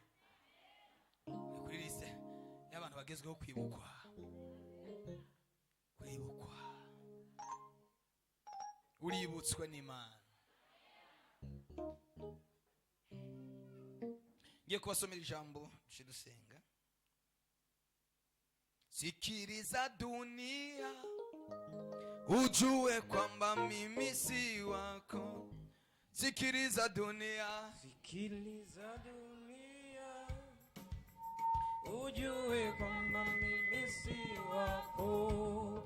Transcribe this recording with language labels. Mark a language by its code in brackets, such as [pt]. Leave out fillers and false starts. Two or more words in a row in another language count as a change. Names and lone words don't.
[rw] Uri kuri liste y'abantu bagezweho kwibukwa. Uributswe n'Imana. Ngiye kubasomera ijambo dusenga. [sw] Sikiliza dunia ujue kwamba mimi si wako. Sikiliza dunia, sikiliza dunia ujue kwamba mimi si wako.